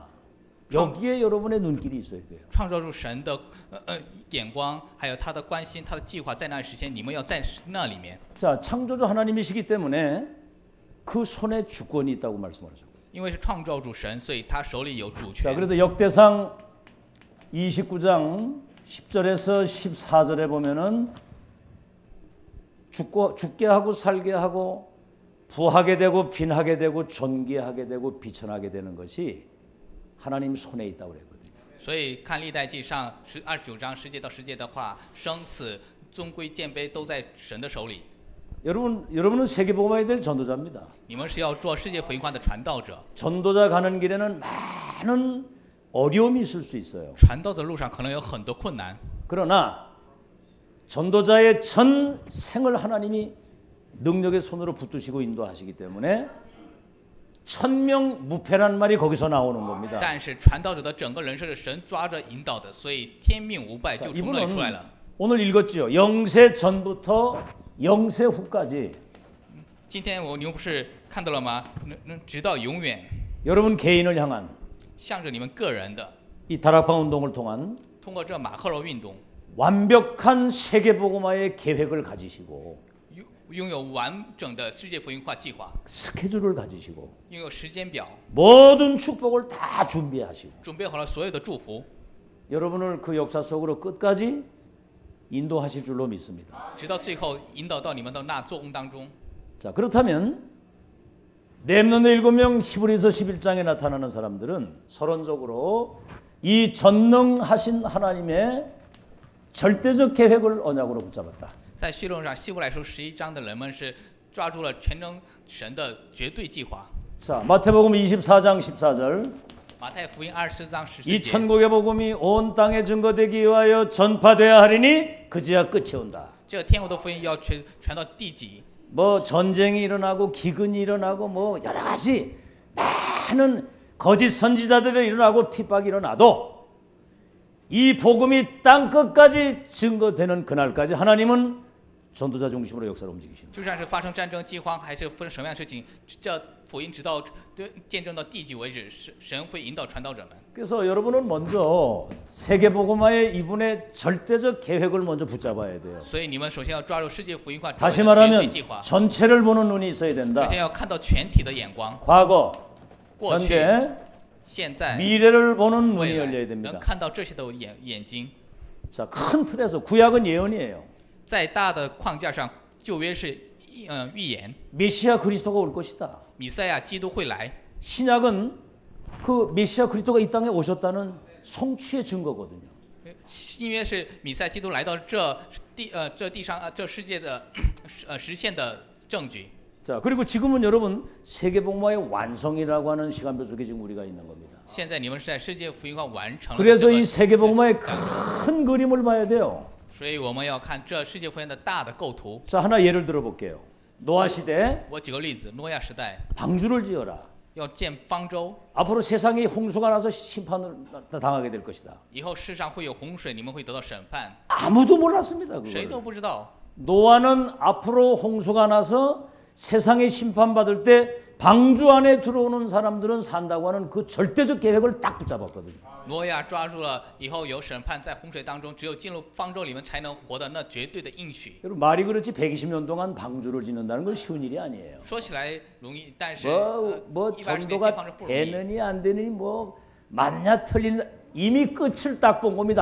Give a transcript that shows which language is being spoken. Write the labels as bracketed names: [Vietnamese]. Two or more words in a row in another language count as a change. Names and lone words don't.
[Korean] 여기에 여러분의 눈길이 있어야 돼요. [Chinese] 创造出神的眼光，还有他的关心、他的计划在那里实现，你们要在那里面。 [Korean] 자, 창조주 하나님이시기 때문에 그 손에 주권이 있다고 말씀하셨어요. [Chinese] 因为是创造主神，所以他手里有主 [Korean] 자, [Chinese] 权。 [Korean] 그래서 역대상 29장 10절에서 14절에 보면은 죽게 하고 살게 하고 부하게 되고 빈하게 되고 존귀하게 되고 비천하게 되는 것이 하나님 손에 있다고 그랬거든요. [Chinese] 所以看历代记上29章10节到10节的话，生死、尊贵、贱卑都在神的手里。 [Korean] 여러분은 세계복음화에 될 전도자입니다. [Chinese] 你们是要做世界福音化的传道者。 [Korean] 전도자 가는 길에는 많은 어려움이 있을 수 있어요. [Chinese] 传道的路上可能有很多困难， [Korean] 그러나 전도자의 전 생을 하나님이 능력의 손으로 붙드시고 인도하시기 때문에 천명 무패란 말이 거기서 나오는 겁니다. [Chinese] 但是传道者的整个人生是神抓着引导的，所以天命无败就从那里出来了。 [Korean] 오늘 읽었죠. 영세 전부터 영세 후까지 [Chinese] 今天你们不是看到了吗？直到永远， [Korean] 여러분 개인을 향한 [Chinese] 向着你们个人的， [Korean] 이 다락방 운동을 통한 [Chinese] 通过这马赫罗运动， [Korean] 완벽한 세계복음화의 계획을 가지시고 [Chinese] 拥有完整的世界福音化计划， [Korean] 스케줄을 가지시고 [Chinese] 拥有时间表， [Korean] 모든 축복을 다 준비하시고 [Chinese] 准备好了所有的祝福， [Korean] 여러분을 그 역사 속으로 끝까지 인도하실 줄로 믿습니다. [Chinese] 直到最后引导到你们的那做工当中。 [Korean] 자, 그렇다면 렘넌트 7명 히브리서 11장에 나타나는 사람들은 서론적으로 이 전능하신 하나님의 절대적 계획을 언약으로 붙잡았다. [Chinese] 在叙论上，希伯来书11章的人们是抓住了全能神的绝对计划。 [Korean] 자, 마태복음 24장 14절 [Chinese] 马太福音 24장 [Korean] 이 [Chinese] 14节， [Korean] 천국의 복음이 온 땅에 증거되기 위하여 전파되어야 하리니 그제야 끝이 온다. [Chinese] 这天国的福音要传到地极， [Korean] 뭐 전쟁이 일어나고 기근이 일어나고 뭐 여러 가지 많은 거짓 선지자들이 일어나고 핍박이 일어나도 이 복음이 땅 끝까지 증거되는 그날까지 하나님은 전도자 중심으로 역사를 움직이십니다. [Chinese] 就算是发生战争、饥荒，还是发生什么样的事情，这福音直到见证到地极为止，神会引导传道者们。 [Korean] 그래서 여러분은 먼저 세계복음화의 이분의 절대적 계획을 먼저 붙잡아야 돼요. [Chinese] 所以你们首先要抓住世界福音化 [Korean] 다시 [Chinese] 绝对 [Korean] 말하면 [Chinese] 计划， [Korean] 전체를 보는 눈이 있어야 된다. [Chinese] 首先要看到全体的眼光， [Korean] 과거, [Chinese] 过去、 [Korean] 현재, [Chinese] 现在、 [Korean] 미래를 보는 눈이 [Chinese] 未来， [Korean] 열려야 [Chinese] 能 [Korean] 됩니다. [Chinese] 看到这些的眼睛。 [Korean] 자, 큰 틀에서 구약은 예언이에요. [Chinese] 在大的框架上，旧约是预言， [Korean] 메시아 그리스도가 올 것이다. [Chinese] 弥赛亚基督会来。 [Korean] 신약은 그 메시아 그리스도가 이 땅에 오셨다는 성취의 증거거든요. [Chinese] 新约是弥赛基督来到这地上这世界的实现的证据。 [Korean] 자, 그리고 지금은 여러분 세계복음화의 완성이라고 하는 시간표 속에 지금 우리가 있는 겁니다. [Chinese] 现在你们是在世界福音化完成了 [Korean] 그래서 [Chinese] 这个 [Korean] 이 세계복음화의 [Chinese] 当中， [Korean] 큰 그림을 봐야 돼요. [Chinese] 所以我们要看这世界福音的大的构图。 [Korean] 자, 하나 예를 들어 볼게요. 노아 시대 [Chinese] 我举个例子，诺亚时代 [Korean] 방주를 지어라. [Chinese] 要建方舟， [Korean] 앞으로 세상에 홍수가 나서 심판을 당하게 될 것이다. [Chinese] 以后世上会有洪水，你们会得到审判， [Korean] 아무도 몰랐습니다. [Chinese] 谁都 [Korean] 그걸. [Chinese] 不知道。 [Korean] 노아는 앞으로 홍수가 나서 세상에 심판받을 때 방주 안에 들어오는 사람들은 산다고 하는 그 절대적 계획을 딱 붙잡았거든요. [Chinese] 诺亚抓住了以后有审判，在洪水当中，只有进入方舟里面才能活的那绝对的应许。 [Korean] 여러분 말이 그렇지 120년 동안 방주를 짓는다는 건 쉬운 일이 아니에요. [Chinese] 说起来容易，但是 [Korean] 뭐 [Chinese] 120年建 [Korean] 전도가 [Chinese] 方舟不容易。 [Korean] 되느니 안 되느니 뭐 맞냐 틀리냐 이미 끝을 딱 본 겁니다.